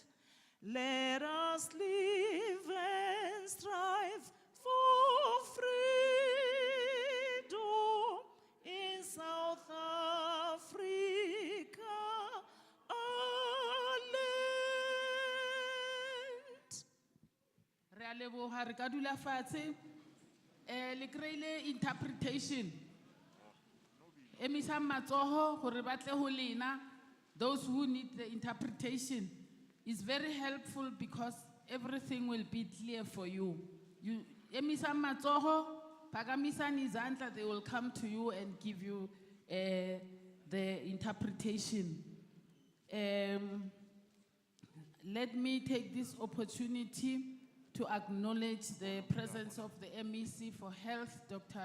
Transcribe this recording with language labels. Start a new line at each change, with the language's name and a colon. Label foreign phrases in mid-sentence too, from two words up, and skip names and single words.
English: Let us live and strive for freedom in South Africa, our land.
Tswana: Re a leboga, re ka dula fatshe. Le kry-ile interpretation. Emisa matsogo gore ba tle go lena.
English: Those who need the interpretation is very helpful because everything will be clear for you.
Tswana: You emisa matsogo,
Zulu: pakamisa izandla,
English: they will come to you and give you the interpretation. Let me take this opportunity to acknowledge the presence of the MEC for Health, Dr.